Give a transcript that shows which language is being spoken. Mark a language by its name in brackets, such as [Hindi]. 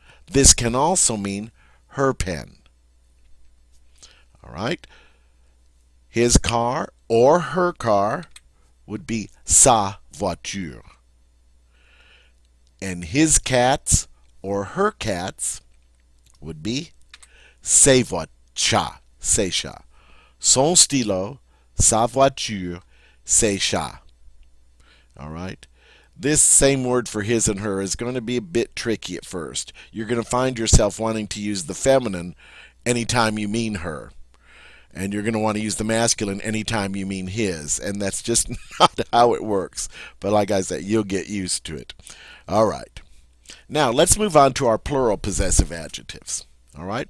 [English] This can also mean her pen. All right? His car or her car would be [French] sa voiture. [English] And his cats or her cats would be [French] ses chats, ses chats. Son stylo, sa voiture, ses chats. [English] All right? This same word for his and her is going to be a bit tricky at first. You're going to find yourself wanting to use the feminine anytime you mean her. And you're going to want to use the masculine anytime you mean his. And that's just not how it works. But like I said, you'll get used to it. All right. Now, let's move on to our plural possessive adjectives. All right.